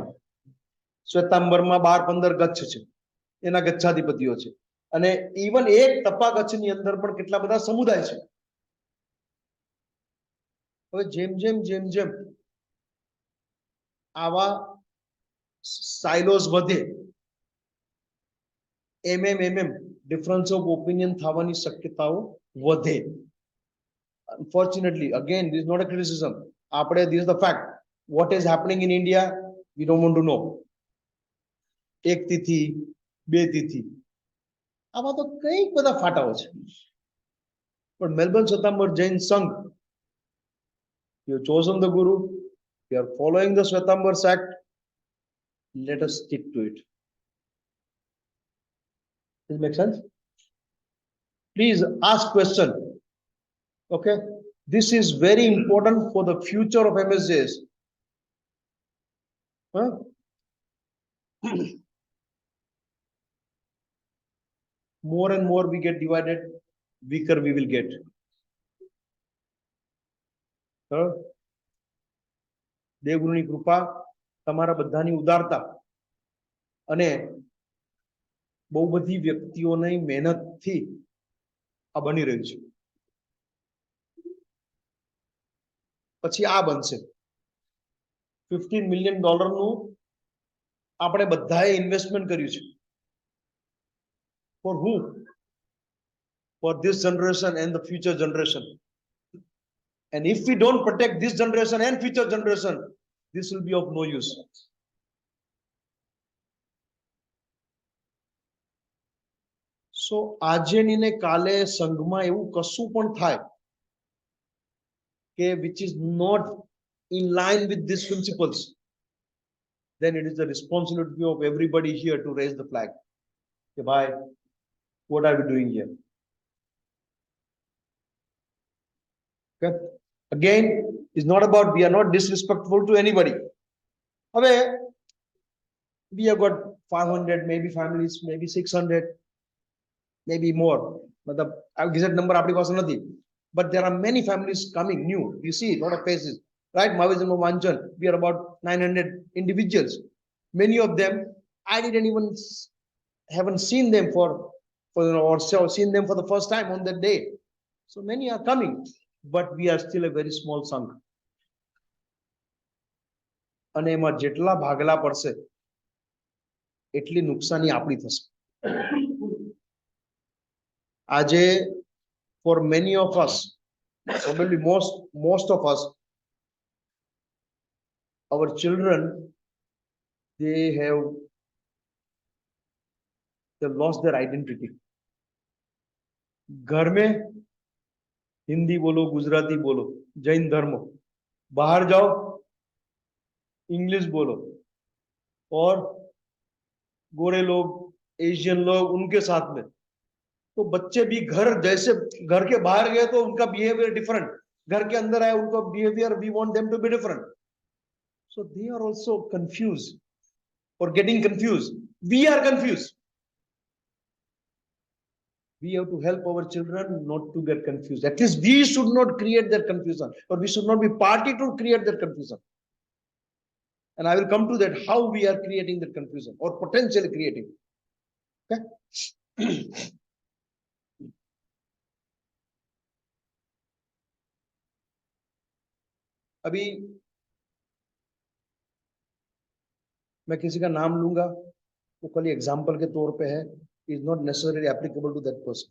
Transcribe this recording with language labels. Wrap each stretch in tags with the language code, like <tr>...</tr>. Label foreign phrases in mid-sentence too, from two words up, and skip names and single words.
<gu>શ્વેતાંબરમાં 12-15 ગચ્છ છે, એના ગચ્છાધિપતિઓ છે, અને ઇવન એક તપાગચ્છની અંદર પણ કેટલા બધા સમુદાય છે. હવે જેમ જેમ જેમ જેમ આવા સાઇલોસ વધે, એમ</gu> <en>difference of opinion</en> <gu>થવાની શક્યતાઓ વધે.</gu> <en>Unfortunately, again, this is not a criticism. આપણે, this is the fact. What is happening in India, we don't want to know.</en> <gu>એક તિથિ, બે તિથિ, આમાં તો કઈક બધા ફાટાઓ છે. પણ મેલબર્ન શ્વેતાંબર જૈન સંઘ,</gu> <en>you have chosen the guru, you are following the Shwetambar Act, let us stick to it. Does it make sense? Please ask question. Okay, this is very important for the future of MSJs. More and more we get divided, weaker we will get.</en> <gu>દેવગુરુની કૃપા, તમારા બધાની ઉદારતા અને બહુ બધી વ્યક્તિઓની મહેનતથી આ બની રહ્યું છે. પછી આ બનશે. $15 million આપણે બધાએ ઇન્વેસ્ટમેન્ટ કર્યું છે.</gu> <en>For who? For this generation and the future generation. And if we don't protect this generation and future generation, this will be of no use. So</en> <gu>આજે ને કાલે સંઘમાં એવું કશું પણ થાય કે</gu> <en>which is not in line with these principles, then it is the responsibility of everybody here to raise the flag. Okay, bye. What are we doing here? Okay. Again, it's not about, we are not disrespectful to anybody. હવે we have got 500 maybe families, maybe 600, maybe more.</en> <gu>मतलब</gu> <en>exact number</en> <gu>આપણી પાસે નથી.</gu> <en>But there are many families coming new. You see a lot of faces, right? Mahavishnu Vanchan, we are about 900 individuals. Many of them I didn't even haven't seen them for or seen them for the first time on that day. So many are coming, but we are still a very small sangh.</en> <gu>અને એમાં જેટલા ભાગલા પડશે એટલી નુકસાની આપણી થશે.</gu> <en>આજે for many of us, probably most of us, our children, they've lost their identity.</en> <hi>घर में हिंदी बोलो, गुजराती बोलो, जैन धर्म, बाहर जाओ इंग्लिश बोलो, और गोरे लोग, एशियन लोग, उनके साथ में तो बच्चे भी घर जैसे घर के बाहर गए तो उनका</hi> <en>behaviour different,</en> <hi>घर के अंदर आए उनका बिहेवियर</hi> <en>we want them to be different, so they are also confuse</en> <hi>और</hi> <en>getting confuse, we are confuse. We have to help our children not to get confused. At least we should not create that confusion, or we should not be party to create that confusion. And I will come to that, how we are creating that confusion or potentially creating. Okay.</en> <hi>अभी मैं किसी का नाम लूंगा, वो खाली एग्जाम्पल के तौर पे है,</hi> <en>is not necessary applicable to that person.</en>